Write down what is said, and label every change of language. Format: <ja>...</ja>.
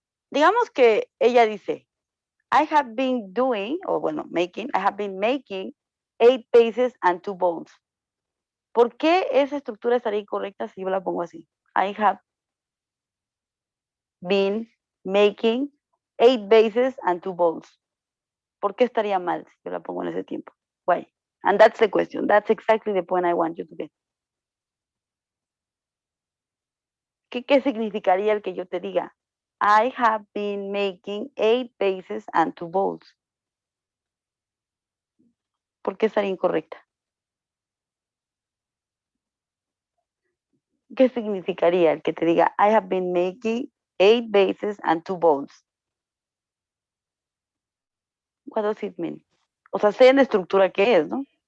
<es>Digamos que ella dice,</es> <en>I have been doing,</en> <es>o bueno,</es> <en>making, I have been making 8 bases and 2 bowls.</en> <es>¿Por qué esa estructura estaría incorrecta si yo la pongo así?</es> <en>I have been making 8 bases and 2 bowls.</en> <es>¿Por qué estaría mal si yo la pongo en ese tiempo?</es> <en>Why? And that's the question. That's exactly the point I want you to get.</en> <es>¿Qué significaría el que yo te diga?</es> <en>I have been making 8 bases and 2 bowls.</en> <es>¿Por qué estaría incorrecta? ¿Qué significaría el que te diga</es> <en>I have been making 8 bases and 2 bowls? What does it mean?</en> <es>O sea, sé en la estructura que es, ¿no?</es>